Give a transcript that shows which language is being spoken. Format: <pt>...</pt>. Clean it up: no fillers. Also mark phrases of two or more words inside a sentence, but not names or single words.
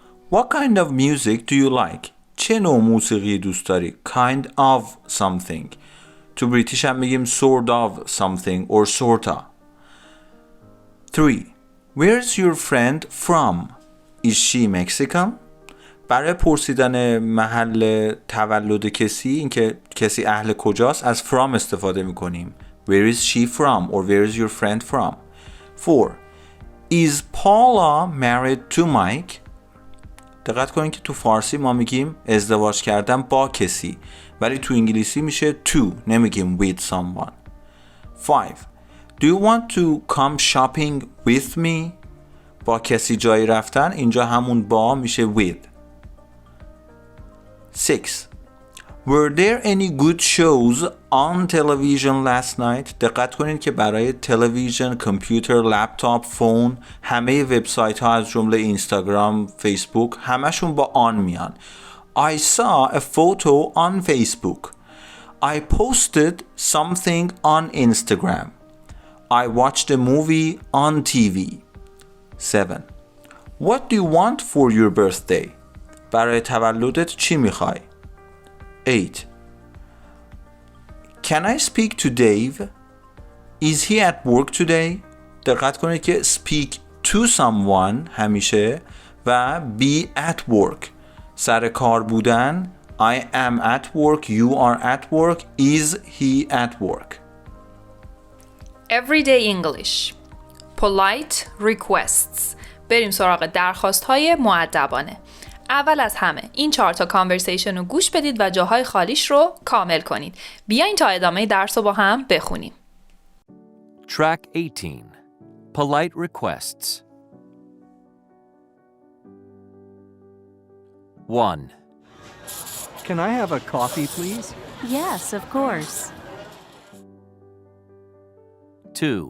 <en>What kind of music do you like?</en> <fa>چه نوع موسیقی دوست داری؟</fa> <en>Kind of something.</en> <fa>تو بریتیش هم میگیم</fa> <en>sort of something or sorta.</en> <fa>3.</fa> <en>Where's your friend from? Is she Mexican?</en> <fa>برای پرسیدن محل تولد کسی، اینکه کسی اهل کجاست، از from استفاده میکنیم.</fa> <en>Where is she from? Or where is your friend from? 4. Is Paula married to Mike?</en> <fa>دقت کنید که تو فارسی ما میگیم ازدواج کردن با کسی، ولی تو انگلیسی میشه to، نمیگیم</fa> <en>with someone.</en> <fa>5.</fa> <en>Do you want to come shopping with me?</en> <fa>با کسی جایی رفتن، اینجا همون با میشه with. 6.</fa> <en>Were there any good shows on television last night?</en> <fa>دقت کنید که برای تلویزیون، کامپیوتر، لپتاپ، فون، همه وبسایت ها از جمله اینستاگرام، فیسبوک، همشون با آن میان.</fa> <en>I saw a photo on Facebook. I posted something on Instagram. I watched a movie on TV. 7. What do you want for your birthday?</en> <fa>برای تولدت چی میخوای؟ 8.</fa> <en>Can I speak to Dave? Is he at work today?</en> <fa>دقت کنید که</fa> <en>speak to someone</en> <fa>همیشه و</fa> <en>be at work.</en> <fa>سر کار بودن</fa> <en>I am at work, you are at work, is he at work. Everyday English. Polite requests.</en> <fa>بریم سراغ درخواست های مؤدبانه. اول از همه این 4 تا کانورسیشن رو گوش بدید و جاهای خالیش رو کامل کنید. بیاین تا ادامه درس رو با هم بخونیم.</fa> <en>Track 18. Polite requests. 1. Can I have a coffee, please? Yes, of course. 2.</en>